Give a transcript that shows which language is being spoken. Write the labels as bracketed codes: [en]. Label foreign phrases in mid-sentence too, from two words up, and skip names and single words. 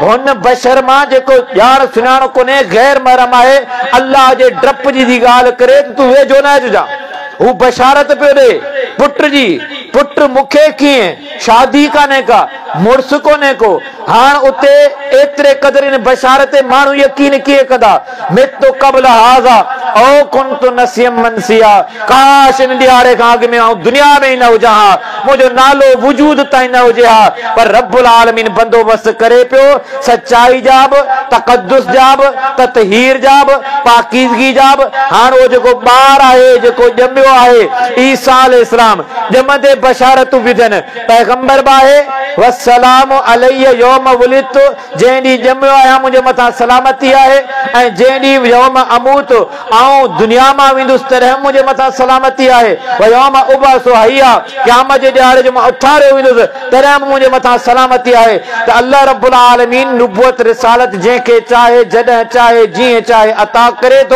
[sd] हुन बशर मां जेको ॼाण सुञाण कोन्हे गैर महरम आहे, अल्लाह जे डप जी ॻाल्हि करे तूं वेझो न अचिजां। हू बशारत पियो ॾे पुट जी, पुट मूंखे कीअं, शादी कान्हे का, मुड़स कोन्हे को। हाणे उते एतिरे क़दर इन बशारत ते माण्हू यकीन कीअं कंदा। [ar] مت قبل هذا وكنت نسيا منسيا, [sd] काश इन ॾियारे खां अॻु में आउं दुनिया में ई न हुजां हा, मुंहिंजो नालो वजूद ताईं न हुजे हा। पर [ar] رب العالمين [sd] बंदोबस्त करे पियो सच्चाई जा बि, तक़द्दुस जा बि, ततहीर जा बि, पाकीज़गी जा बि। हाणे उहो जेको ॿार आहे जेको ॼमियो आहे ईसा अलैहिस्सलाम, ॼमंदे बशारतूं विधनि, पैगंबर बि आहे। [ar] والسلام علي يوم ولدت, [sd] जंहिं ॾींहुं ॼमियो आहियां मुंहिंजे मथां सलामती आहे, ऐं जंहिं ॾींहुं [ar] يوم أموت [sd] आऊं दुनिया मां वेंदुसि तॾहिं मुंहिंजे मथां सलामती आहे। [ar] ويوم أبعث حيا, [sd] क़यामत जे ॾियारे जो मां उथारियो वेंदुसि तॾहिं मुंहिंजे मथां सलामती आहे। त अल्लाह [ar] رب العالمين [sd] नुबुवत रिसालत जंहिंखे चाहे जॾहिं चाहे जीअं चाहे अता करे थो।